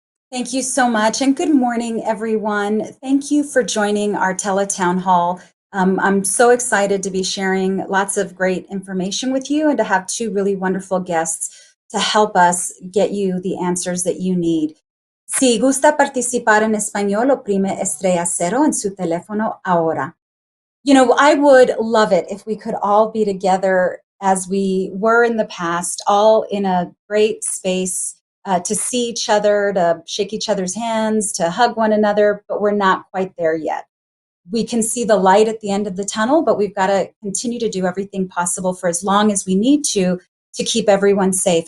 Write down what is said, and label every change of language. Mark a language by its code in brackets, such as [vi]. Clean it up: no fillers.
[en] Thank you so much, and good morning, everyone. Thank you for joining our Tele-Town Hall. I'm so excited to be sharing lots of great information with you and to have two really wonderful guests to help us get you the answers that you need. [es] Si gusta participar en español, oprime estrella cero en su teléfono ahora. [en] I would love it if we could all be together as we were in the past, all in a great space to see each other, to shake each other's hands, to hug one another, but we're not quite there yet. We can see the light at the end of the tunnel, but we've got to continue to do everything possible for as long as we need to keep everyone safe.